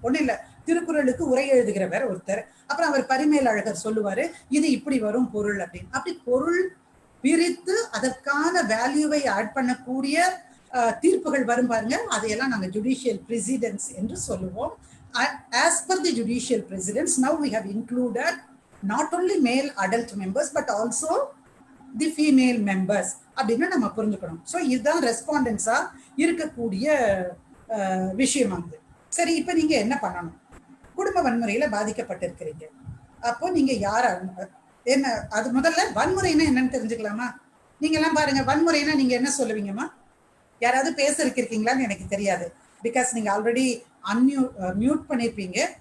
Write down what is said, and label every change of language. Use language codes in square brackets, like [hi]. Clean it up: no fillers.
[ta] ஒண்ணு இல்ல, திருக்குறளுக்கு உரை எழுதுகிறவர் ஒருத்தர், அப்புறம் அவர் பரிமேலழகர் சொல்லுவாரு இது இப்படி வரும் பொருள் அப்படின்னு. அப்படி பொருள் பிரித்து அதற்கான வேல்யூவை ஆட் பண்ணக்கூடிய தீர்ப்புகள் வரும் பாருங்க, அதையெல்லாம் நாங்க ஜுடிஷியல் பிரசிடென்ட்ஸ் என்று சொல்லுவோம். [en] As per the judicial presidents, now we have included not only male adult members but also the female members [ta] அப்படின்னு நம்ம புரிஞ்சுக்கணும். ஸோ இதுதான் ரெஸ்பாண்டன்ஸா இருக்கக்கூடிய விஷயமாகுது. சரி, இப்ப நீங்க என்ன பண்ணணும்? குடும்ப வன்முறையில பாதிக்கப்பட்டிருக்கிறீங்க. அப்போ நீங்க யார என்ன, அது முதல்ல வன்முறைன்னா என்னன்னு தெரிஞ்சுக்கலாமா? நீங்க எல்லாம் பாருங்க, வன்முறைன்னா நீங்க என்ன சொல்லுவீங்கம்மா? யாராவது பேச இருக்கீங்களான்னு எனக்கு தெரியாது, பிகாஸ் நீங்க ஆல்ரெடி மியூட் பண்ணிருப்பீங்க.